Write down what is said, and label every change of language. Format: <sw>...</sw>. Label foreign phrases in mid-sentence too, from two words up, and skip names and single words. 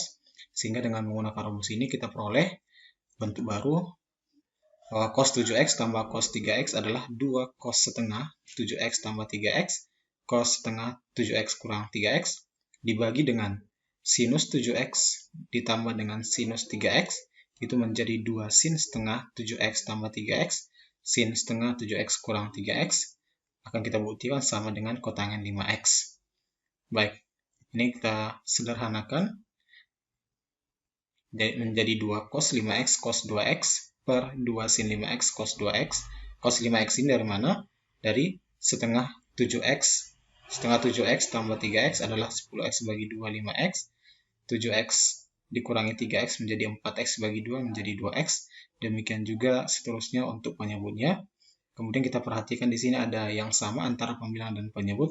<id>Sehingga dengan menggunakan rumus ini kita peroleh bentuk baru, bahwa cos 7x tambah cos 3x adalah 2 cos setengah 7x tambah 3x, cos setengah 7x kurang 3x, dibagi dengan sinus 7x ditambah dengan sinus 3x, itu menjadi 2 sin setengah 7x tambah 3x, sin setengah 7x kurang 3x, akan kita buktikan sama dengan kotangen 5x. Baik, ini kita sederhanakan, menjadi 2 cos 5x cos 2x, per 2 sin 5x cos 2x. Cos 5x ini dari mana? Dari setengah 7x. Setengah 7x tambah 3x adalah 10x bagi 2 5x. 7x dikurangi 3x menjadi 4x bagi 2 menjadi 2x. Demikian juga seterusnya untuk penyebutnya. Kemudian kita perhatikan di sini ada yang sama antara pembilang dan penyebut.</id>